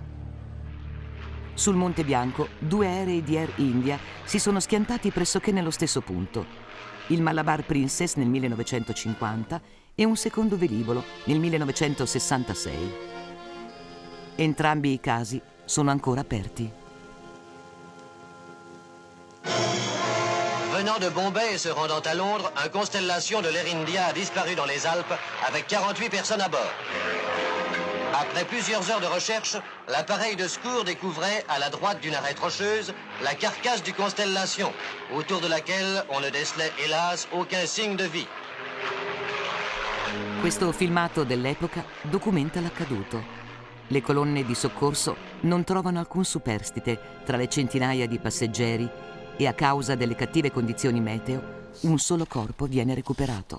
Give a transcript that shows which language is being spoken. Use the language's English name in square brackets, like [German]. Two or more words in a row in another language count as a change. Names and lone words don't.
[Italian] Sul Monte Bianco 2 aerei di Air India si sono schiantati pressoché nello stesso punto. Il Malabar Princess nel 1950 e un secondo velivolo nel 1966. Entrambi i casi sono ancora aperti. [French] Venant de Bombay et se rendant à Londres, un Constellation de l'Air India a disparu dans les Alpes avec 48 personnes à bord. Après plusieurs heures de recherche, l'appareil de secours découvrait, à la droite d'une arête rocheuse, la carcasse du Constellation, autour de laquelle on ne décelait hélas aucun signe de vie. [Italian] Questo filmato dell'epoca documenta l'accaduto. Le colonne di soccorso non trovano alcun superstite tra le centinaia di passeggeri e a causa delle cattive condizioni meteo, un solo corpo viene recuperato.